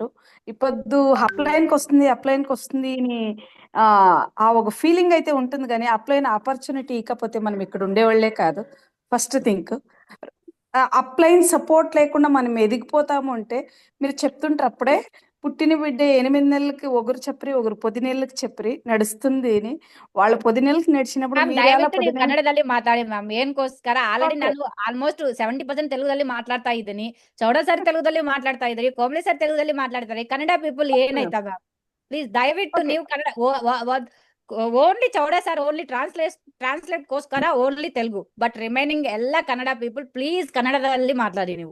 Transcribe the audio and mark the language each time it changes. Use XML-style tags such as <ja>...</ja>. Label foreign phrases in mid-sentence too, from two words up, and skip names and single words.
<te>ఇప్పుడు అప్లైన్కి వస్తుంది అని ఆ ఒక ఫీలింగ్ అయితే ఉంటుంది, కానీ</te> <en>upline opportunity</en> <te>ఇకపోతే మనం ఇక్కడ ఉండేవాళ్లే కాదు.</te> <en>first think upline support</en> <te>లేకుండా మనం ఎదిగిపోతాము అంటే మీరు చెప్తుంటారు అప్పుడే పుట్టిన బిడ్డ 8 నెలలకి ఒకరు చెప్పరి ఒకరు 10 నెలలకి చెప్పరి ನಡಿಸ್ತೀನಿ అని. వాళ్ళు 10 నెలలకి ನಡಿಸಿనప్పుడు</te> <kn>ಮ್ಯಾಮ್</kn> <te>మీరు</te> <kn>ದಯವಿಟ್ಟು ನೀವು ಕನ್ನಡದಲ್ಲಿ ಮಾತಾಡಿ ಮ್ಯಾಮ್. ಏನಕ್ಕೋಸ್ಕರ ಆಲ್ರೆಡಿ ನಾನು ಆಲ್ಮೋಸ್ಟ್ 70% ತೆಲುಗುದಲ್ಲಿ ಮಾತಾಡ್ತಾ ಇದ್ದೀನಿ. ಚೌಡ ಸರ್ ತೆಲುಗುದಲ್ಲಿ ಮಾತಾಡ್ತಾ ಇದ್ರಿ, ಕೋಮಲಿ ಸರ್ ತೆಲುಗುದಲ್ಲಿ ಮಾತಾಡ್ತಾರೆ. ಕನ್ನಡ ಪೀಪಲ್ ಏನಾಯ್ತಾ ಮ್ಯಾಮ್? ಪ್ಲೀಸ್ ದಯವಿಟ್ಟು ನೀವು ಕನ್ನಡ ಓನ್ಲಿ ಚೌಡ ಸರ್ ಓನ್ಲಿ ಟ್ರಾನ್ಸ್ಲೇಟ್ ಗೋಸ್ಕರ ಓನ್ಲಿ ತೆಲುಗು,</kn> <en>but remaining</en> <kn>ಎಲ್ಲ ಕನ್ನಡ</kn> <en>people please</en> <kn>ಕನ್ನಡದಲ್ಲಿ ಮಾತಾಡಿ ನೀವು.</kn>